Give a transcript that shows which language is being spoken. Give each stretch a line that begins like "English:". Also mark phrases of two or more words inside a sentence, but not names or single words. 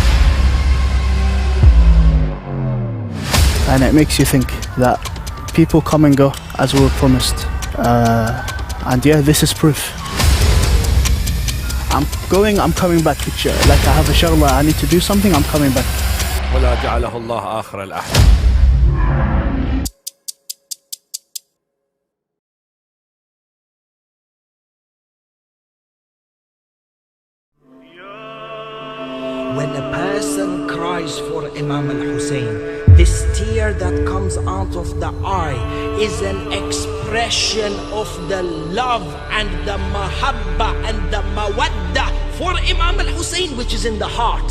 English: And it makes you think that people come and go as we were promised. And yeah, this is proof. I'm coming back. Like I have a shagla, I need to do something, I'm coming back.
Arabic: ولا جعله الله آخر الأحلام.
English: When a person cries for Imam Hussein, this tear that comes out of the eye is an expression of the love and the mahabba and the mawadda for Imam Hussein, which is in the heart.